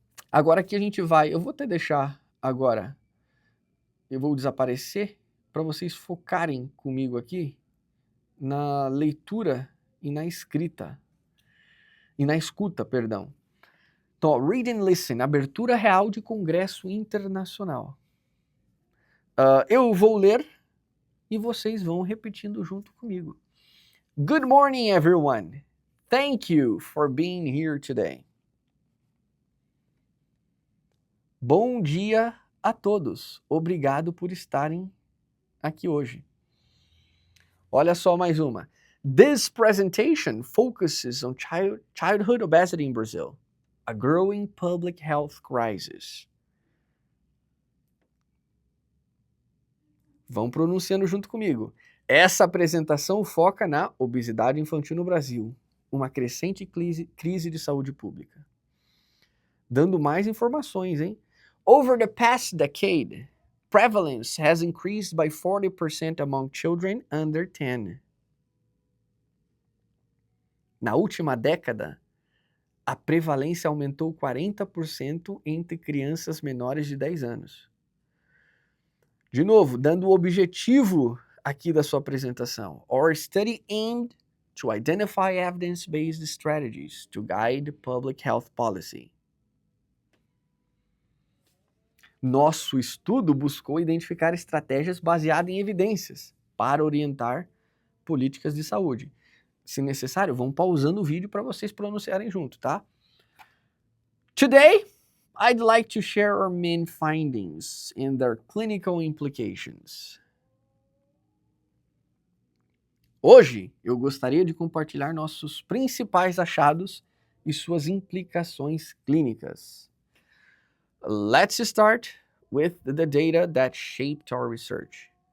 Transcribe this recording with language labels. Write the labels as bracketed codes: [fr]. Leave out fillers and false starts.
[pt] Agora aqui a gente vai, eu vou até deixar agora, eu vou desaparecer para vocês focarem comigo aqui na leitura e na escrita, e na escuta, perdão. Então, [en] read and listen, [pt] abertura real de congresso internacional. Eu vou ler e vocês vão repetindo junto comigo. [en] Good morning, everyone. Thank you for being here today. [pt] Bom dia a todos. Obrigado por estarem aqui hoje. Olha só mais uma. [en] This presentation focuses on childhood obesity in Brazil, a growing public health crisis. [pt] Vão pronunciando junto comigo. Essa apresentação foca na obesidade infantil no Brasil, uma crescente crise de saúde pública. Dando mais informações, hein? [en] Over the past decade, prevalence has increased by 40% among children under 10. [pt] Na última década, a prevalência aumentou 40% entre crianças menores de 10 anos. De novo, dando o objetivo aqui da sua apresentação. [en] Our study aimed to identify evidence-based strategies to guide public health policy. [pt] Nosso estudo buscou identificar estratégias baseadas em evidências para orientar políticas de saúde. Se necessário, vão pausando o vídeo para vocês pronunciarem junto, tá? [en] Today, I'd like to share our main findings and their clinical implications. [pt] Hoje, eu gostaria de compartilhar nossos principais achados e suas implicações clínicas. [en] Let's start with the data that shaped our research.